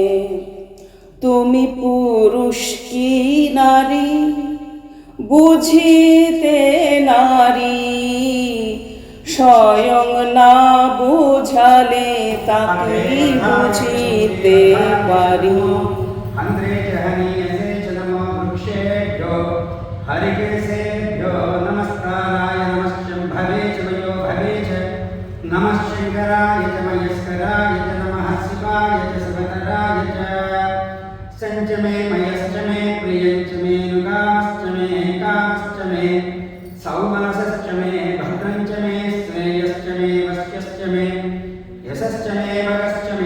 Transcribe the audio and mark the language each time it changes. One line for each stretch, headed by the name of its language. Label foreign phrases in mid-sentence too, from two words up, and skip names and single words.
Bangla: তুমি পুরুষ কি নারী বুঝিতে নারী, স্বয়ং না বুঝালে তাকে বুঝিতে পারি।
Sanskrit: नमः शंकराय च मयस्कराय च नमः शिवाय च शिवतराय च। संच मे मयश्च मे प्रियञ्च मे नुकाश्च मे कामश्च मे सौमनसश्च मे भद्रञ्च मे श्रेयश्च मे वश्यश्च मे यशश्च मे भगश्च मे